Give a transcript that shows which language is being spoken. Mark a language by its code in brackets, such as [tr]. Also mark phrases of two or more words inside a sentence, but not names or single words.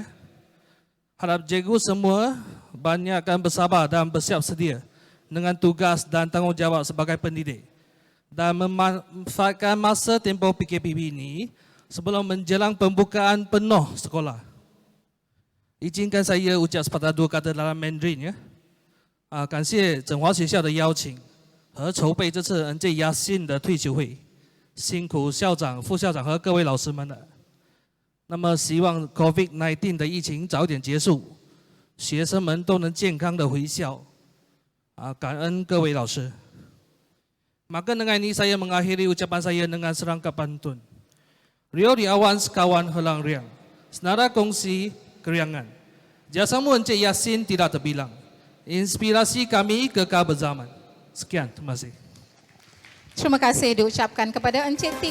[ms] Harap cikgu semua banyakkan bersabar dan bersiap sedia dengan tugas dan tanggungjawab sebagai pendidik dan memanfaatkan masa tempoh PKPB ini sebelum menjelang pembukaan penuh sekolah. Izinkan saya ucap sepatah dua kata dalam Mandarin [zh] 感谢整华学校的邀请和筹备这次 Encik Yasin 的退休会，辛苦校长、副校长和各位老师们了。那么希望 COVID-19 的疫情早点结束，学生们都能健康的回校。感恩各位老师。 [ms] Maka dengan ini saya mengakhiri ucapan saya dengan serangkap pantun. Riau di awan sekawan helang riang, senara kongsi keriangan. Jasamu Encik Yasin tidak terbilang. Inspirasi kami kekal berzaman. Sekian, terima kasih. Terima kasih diucapkan kepada Encik T.